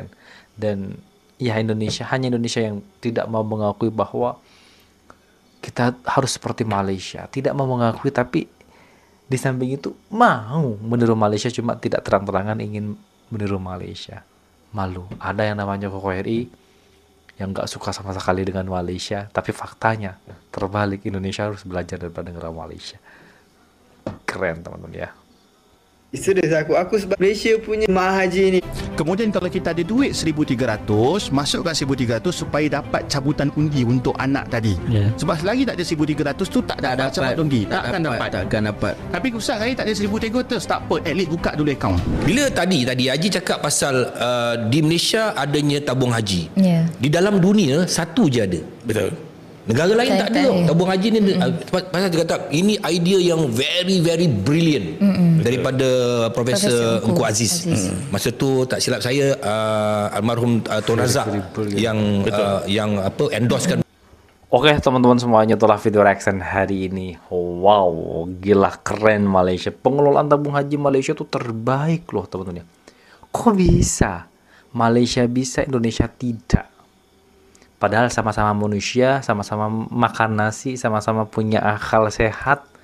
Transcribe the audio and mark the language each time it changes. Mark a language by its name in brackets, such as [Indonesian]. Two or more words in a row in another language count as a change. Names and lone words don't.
[Indonesian] Dan ya hanya Indonesia yang tidak mau mengakui bahwa kita harus seperti Malaysia, tidak mau mengakui, tapi di samping itu mau meniru Malaysia, cuma tidak terang-terangan ingin meniru Malaysia. Malu. Ada yang namanya KKRI yang gak suka sama sekali dengan Malaysia, tapi faktanya terbalik, Indonesia harus belajar daripada negara Malaysia. Keren, teman-teman ya. [Malay] Serius aku sebab Malaysia punya jemaah haji ni. Kemudian kalau kita ada duit 1,300, masukkan 1,300 supaya dapat cabutan undi untuk anak tadi. Sebab selagi tak ada 1,300 tu tak dapat cabutan undi. Takkan dapat. Tapi Ustaz, saya tak ada 1,300, tak apa, [English] at least [Malay] buka dulu akaun. Bila tadi Haji cakap pasal di Malaysia adanya tabung haji. Di dalam dunia satu je ada. Betul. Negara lain tak ada tabung haji ni. Pasal dia kata ini idea yang [English] very very brilliant [Malay] daripada Profesor Engku Aziz. Masa tu tak silap saya almarhum Tun Razak yang endorsekan. [Indonesian] Oke teman-teman semuanya, itulah [English] video reaction [Indonesian] hari ini. Wow, gila keren Malaysia. Pengelolaan tabung haji Malaysia tuh terbaik loh teman-teman. Kok bisa? Malaysia bisa, Indonesia tidak. Padahal sama-sama manusia, sama-sama makan nasi, sama-sama punya akal sehat.